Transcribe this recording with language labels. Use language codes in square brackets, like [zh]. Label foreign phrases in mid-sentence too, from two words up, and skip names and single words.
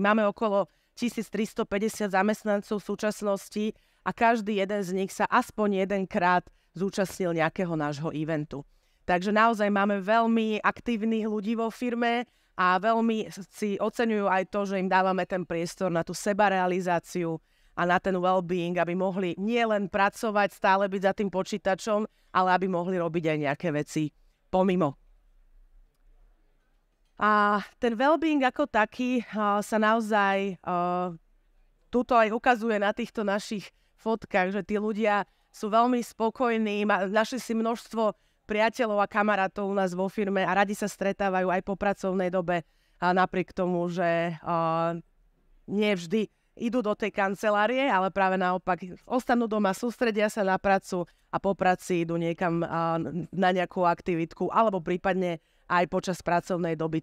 [sk] Máme okolo 1350 zamestnancov v súčasnosti a každý jeden z nich sa aspoň jedenkrát zúčastnil nejakého nášho eventu. Takže naozaj máme veľmi aktívnych ľudí vo firme a veľmi si oceňujú aj to, že im dávame ten priestor na tú sebarealizáciu a na ten well-being, aby mohli nielen pracovať, stále byť za tým počítačom, ale aby mohli robiť aj nejaké veci pomimo. A ten well-being ako taký sa naozaj tuto aj ukazuje na týchto našich fotkách, že tí ľudia sú veľmi spokojní, našli si množstvo priateľov a kamarátov u nás vo firme a radi sa stretávajú aj po pracovnej dobe, a napriek tomu, že nie vždy idú do tej kancelárie, ale práve naopak ostanú doma, sústredia sa na prácu a po práci idú niekam na nejakú aktivitku alebo prípadne aj počas pracovnej doby.